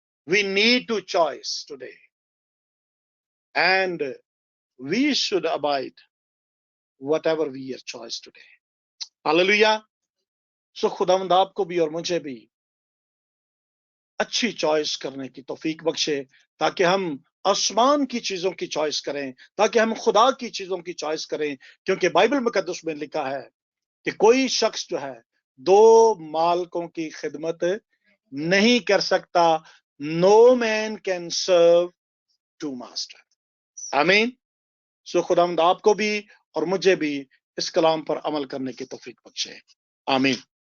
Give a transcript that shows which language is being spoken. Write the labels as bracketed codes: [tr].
[en] We need to choice today, and we should abide whatever we are choice today. Hallelujah. [hi] So खुदावंद आपको भी और मुझे भी अच्छी चॉइस करने की तौफीक बख्शे, ताकि हम आसमान की चीजों की चॉइस करें, ताकि हम खुदा की चीजों की चॉइस करें। क्योंकि बाइबल मुकद्दस में लिखा है कि कोई शख्स जो है दो मालिकों की खिदमत नहीं कर सकता। [en] No man can serve two masters. [hi] आमीन। सो खुदावंद आपको भी और मुझे भी इस कलाम पर अमल करने की तौफीक बख्शे। आमीन।